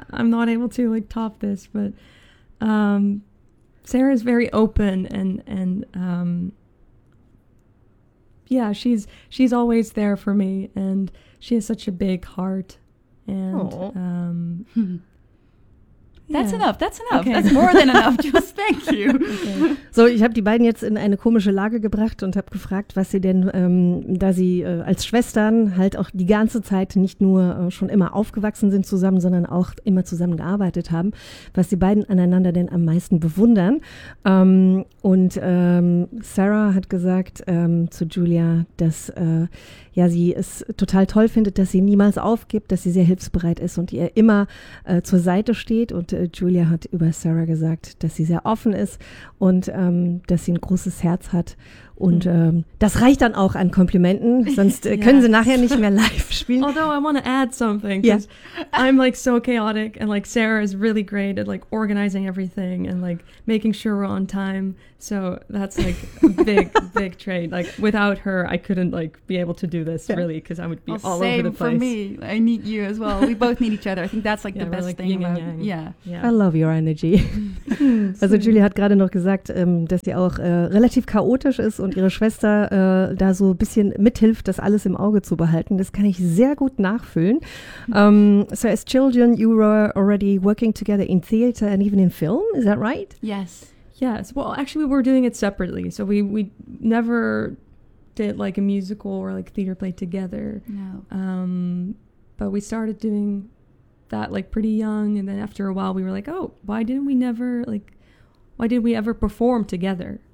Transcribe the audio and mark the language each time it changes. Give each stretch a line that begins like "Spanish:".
English: I'm not able to like top this, but Sarah is very open and she's always there for me, and she has such a big heart. And That's enough. Okay. That's more than enough. Just thank you. Okay.
German: So, ich habe die beiden jetzt in eine komische Lage gebracht und habe gefragt, was sie denn, da sie als Schwestern halt auch die ganze Zeit nicht nur schon immer aufgewachsen sind zusammen, sondern auch immer zusammen gearbeitet haben, was die beiden aneinander denn am meisten bewundern. Sarah hat gesagt zu Julia, dass sie es total toll findet, dass sie niemals aufgibt, dass sie sehr hilfsbereit ist und ihr immer zur Seite steht. Und Julia hat über Sarah gesagt, dass sie sehr offen ist und dass sie ein großes Herz hat. Und das reicht dann auch an Komplimenten, sonst können sie nachher nicht mehr live spielen.
English: Although I want to add something, because I'm like so chaotic and like Sarah is really great at like organizing everything and like making sure we're on time. So that's like a big, big trait. Like without her, I couldn't like be able to do this really, because I would be all over the place. Same for me. I need you as well. We both need each other. I think that's like the best like thing about yeah. I love your energy.
German: Also Julia hat gerade noch gesagt, dass sie auch relativ chaotisch ist und ihre Schwester da so ein bisschen mithilft, das alles im Auge zu behalten. Das kann ich sehr gut nachfühlen.
English: So as children, you were already working together in theater and even in film. Is that right? Yes. Yes. Well, actually, we were doing it separately. So we never did like a musical or like theater play together. No. But we started doing that like pretty young. And then after a while, we were like, oh, why did we ever perform together?